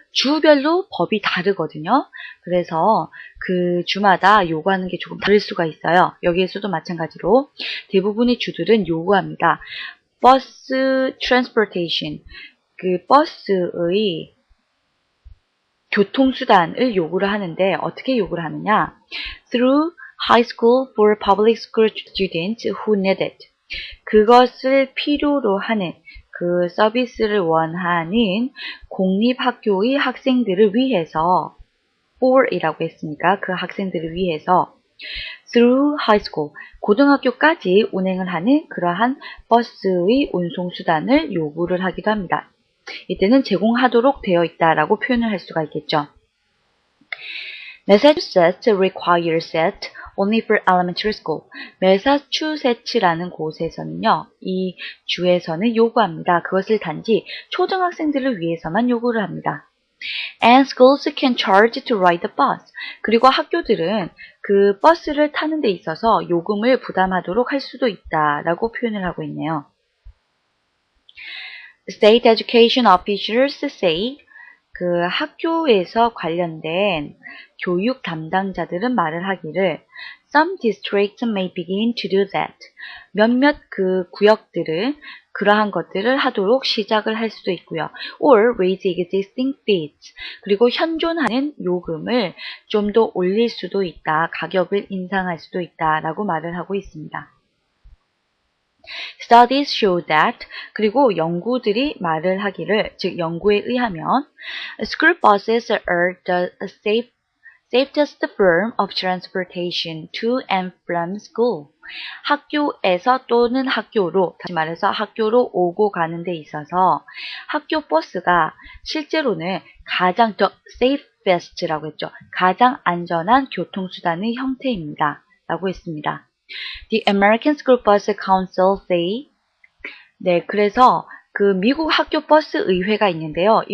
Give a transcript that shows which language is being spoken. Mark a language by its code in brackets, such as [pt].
[ko] 주별로 법이 다르거든요. 그래서 그 주마다 요구하는 게 조금 다를 수가 있어요. 여기에서도 마찬가지로 대부분의 주들은 요구합니다. 버스 transportation. 그 버스의 교통수단을 요구를 하는데 어떻게 요구를 하느냐? [en] Through high school for public school students who need it. [ko] 그것을 필요로 하는 그 서비스를 원하는 공립학교의 학생들을 위해서 for이라고 했으니까 그 학생들을 위해서 [en] through high school, [ko] 고등학교까지 운행을 하는 그러한 버스의 운송수단을 요구를 하기도 합니다. 이때는 제공하도록 되어 있다라고 표현을 할 수가 있겠죠. [en] Massachusetts requires it only for elementary school. [ko] 매사추세츠라는 곳에서는요, 이 주에서는 요구합니다. 그것을 단지 초등학생들을 위해서만 요구를 합니다. [en] And schools can charge to ride the bus. [ko] 그리고 학교들은 그 버스를 타는 데 있어서 요금을 부담하도록 할 수도 있다라고 표현을 하고 있네요. [en] State education officials say [ko] 그 학교에서 관련된 교육 담당자들은 말을 하기를 [en] Some districts may begin to do that. [ko] 몇몇 그 구역들은 그러한 것들을 하도록 시작을 할 수도 있고요. [en] Or raise existing fees. [ko] 그리고 현존하는 요금을 좀 더 올릴 수도 있다. 가격을 인상할 수도 있다라고 말을 하고 있습니다. [en] Studies show that [ko] 그리고 연구들이 말을 하기를 즉 연구에 의하면 [en] school buses are the safest form of transportation to and from school. [ko] 학교에서 또는 학교로 다시 말해서 학교로 오고 가는 데 있어서 학교 버스가 실제로는 가장 [en] the safest [ko] 라고 했죠. 가장 안전한 교통수단의 형태입니다. 라고 했습니다. [en] The American School Bus Council say [ko] 네, 그래서 그 미국 학교 버스 의회가 있는데요.